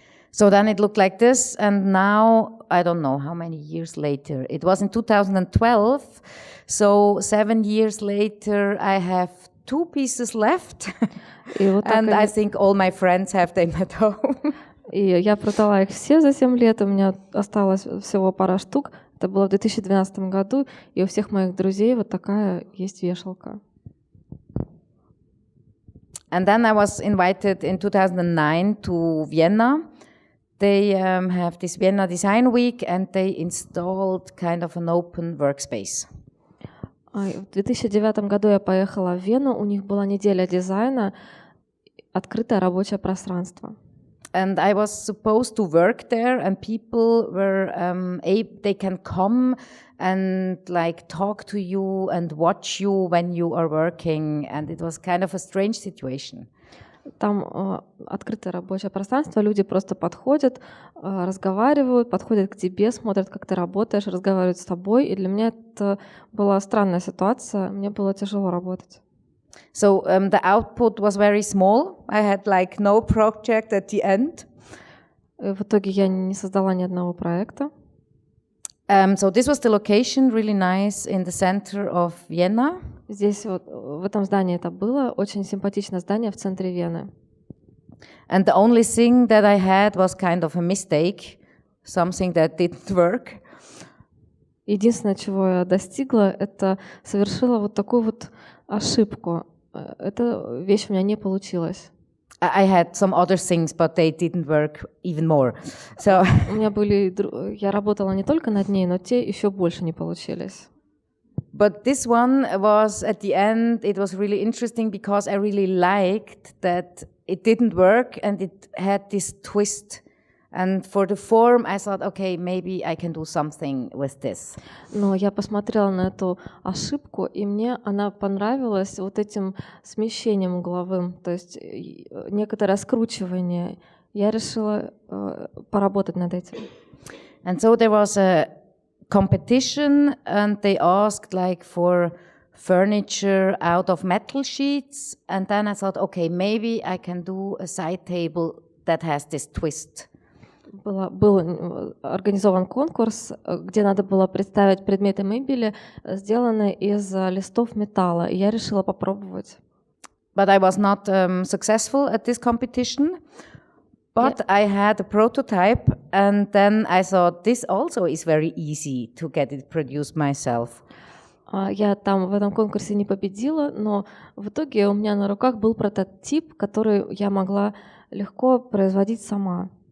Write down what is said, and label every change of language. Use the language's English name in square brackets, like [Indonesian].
[English] So then it looked like this, and now, I don't know how many years later, it was in 2012, so 7 years later I have 2 pieces left, and I think all my friends have them at home. [Russian] И я продала их все за 7 лет, у меня осталось всего пара штук, это было в 2012 году, и у всех моих друзей вот такая есть вешалка. [English] And then I was invited in 2009 to Vienna. They have this Vienna Design Week, and they installed kind of an open workspace. [Russian] В 2009 году я поехала в Вену, у них была неделя дизайна, открытое рабочее пространство. [English] And I was supposed to work there, and people were they can come and like talk to you and watch you when you are working, and it was kind of a strange situation. [Russian] Там открытое рабочее пространство, люди просто подходят, разговаривают, подходят к тебе, смотрят, как ты работаешь, разговаривают с тобой. И для меня это была странная ситуация, мне было тяжело работать. [English] So the output was very small. I had like no project at the end. [Russian] В итоге я не создала ни одного проекта. [English] So this was the location, really nice, in the center of Vienna. [Russian] Здесь вот, в этом здании это было, очень симпатичное здание в центре Вены. [English] And the only thing that I had was kind of a mistake, something that didn't work. [Russian] Единственное, чего я достигла, это совершила вот такую вот ошибку. Эта вещь у меня не получилась. [English] I had some other things, but they didn't work even more. So [Russian] У меня были, я работала не только над ней, но те еще больше не получились. [English] but this one was at the end, it was really interesting because I really liked that it didn't work and it had this twist. And for the form, I thought, okay, maybe I can do something with this. [Russian] Но я посмотрела на эту ошибку, и мне она понравилась вот этим смещением угловым, то есть некоторое скручивание. Я решила поработать над этим. [English] And so there was a competition, and they asked like for furniture out of metal sheets. And then I thought, okay, maybe I can do a side table that has this twist. [Russian] Был организован конкурс, где надо было представить предметы мебели, сделанные из листов металла. И я решила попробовать. [English] But I was not successful at this competition. But I had a prototype, and then I thought this also is very easy to get it produced myself. [Russian] Я там в этом конкурсе не победила, но в итоге у меня на руках был прототип, который я могла легко производить сама.